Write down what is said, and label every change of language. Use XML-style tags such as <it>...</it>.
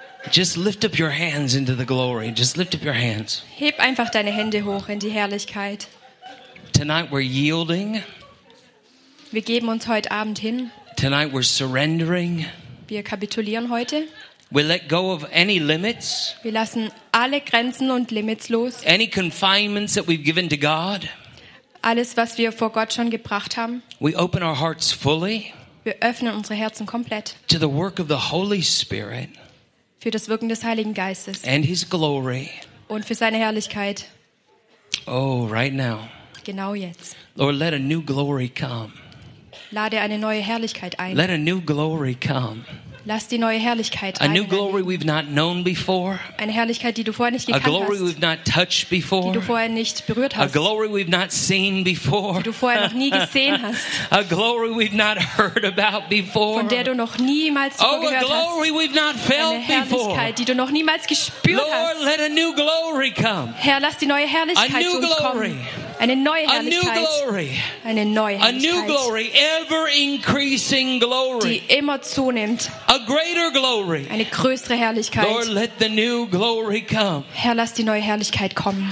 <en>Just lift up your hands into the glory. Just lift up your hands.</en> <de>Heb einfach deine Hände hoch in die Herrlichkeit.</de> <en>Tonight we're yielding.</en> <de>Wir geben uns heute Abend hin.</de> <en>Tonight we're surrendering.</en> <de>Wir kapitulieren heute.</de> <en>We let go of any limits.</en> <de>Wir lassen alle Grenzen und Limits los.</de> <en>Any confinements that we've given to God.</en> <de>Alles, was wir vor Gott schon gebracht haben.</de> <en>We open our hearts fully.</en> <de>Wir öffnen unsere Herzen komplett.</de> <en>To the work of the Holy Spirit.</en> <de>Für das Wirken des Heiligen Geistes.</de> <en>And his glory.</en> <de>Und für seine Herrlichkeit.</de> <en>Oh, right now.</en> <de>Genau jetzt.</de> <en>Lord, let a new glory come.</en> <de>Lade eine neue Herrlichkeit ein.</de> <en>Let a new glory come.</en> <de>Lass die neue Herrlichkeit rein.</de> <en>A new glory we've not known before.</en> <de>Eine Herrlichkeit, die du vorher nicht gekannt hast.</de> <en>A glory we've not touched before.</en> <de>Die du vorher nicht berührt hast.</de> <en>A glory we've not seen before.</en> <de>Die du vorher noch nie gesehen hast.</de> <en>A glory we've not heard about before.</en> <de>Von der du noch niemals gehört hast.</de> <en>Oh, a glory we've not felt before.</en> <de>Eine Herrlichkeit, die du noch niemals gespürt hast.</de> <en>Lord, let a new glory come.</en> <de>Herr, lass die neue Herrlichkeit zu uns kommen. Eine neue Herrlichkeit.</de> <en>A new glory.</en> <de>Eine neue Herrlichkeit.</de> <en>A new glory, ever increasing glory.</en> <de>Die immer zunimmt.</de> <en>A greater glory.</en> <de>Eine größere Herrlichkeit.</de> <en>Lord, let the new glory come.</en> <de>Herr, lass die neue Herrlichkeit kommen.</de>